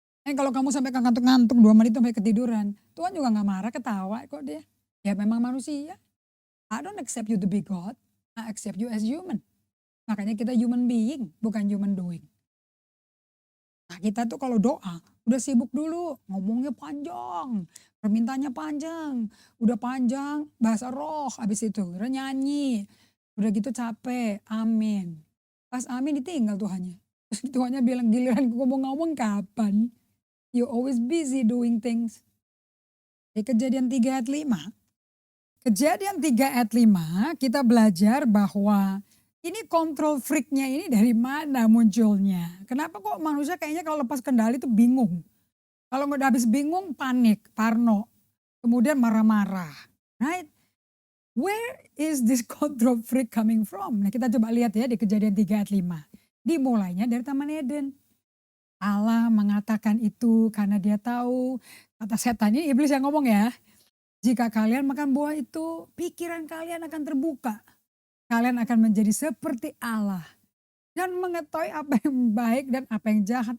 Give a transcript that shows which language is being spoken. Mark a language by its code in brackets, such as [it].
[id] Kalau kamu sampai ngantuk-ngantuk 2 menit sampai ketiduran, Tuhan juga gak marah, ketawa kok dia. Ya memang manusia. [en] I don't accept you to be God, I accept you as human. [id] Makanya kita human being, bukan [en] human doing. [id] Nah kita tuh kalau doa, udah sibuk dulu, ngomongnya panjang, permintaannya panjang, udah panjang, bahasa roh habis itu, udah nyanyi, udah gitu capek, amin. Pas amin ditinggal Tuhannya. Terus Tuhannya bilang giliran ngomong-ngomong kapan? [en] You always busy doing things. [id] Di Kejadian 3 ayat 5. Kejadian 3 ayat 5 kita belajar bahwa ini control freak-nya ini dari mana munculnya. Kenapa kok manusia kayaknya kalau lepas kendali itu bingung. Kalau udah habis bingung panik, parno. Kemudian marah-marah. Right? [en] Where is this control freak coming from? [id] Nah kita coba lihat ya di Kejadian 3 ayat 5. Dimulainya dari Taman Eden. Allah mengatakan itu karena dia tahu, kata setan ini iblis yang ngomong ya. Jika kalian makan buah itu, pikiran kalian akan terbuka. Kalian akan menjadi seperti Allah. Dan mengetahui apa yang baik dan apa yang jahat.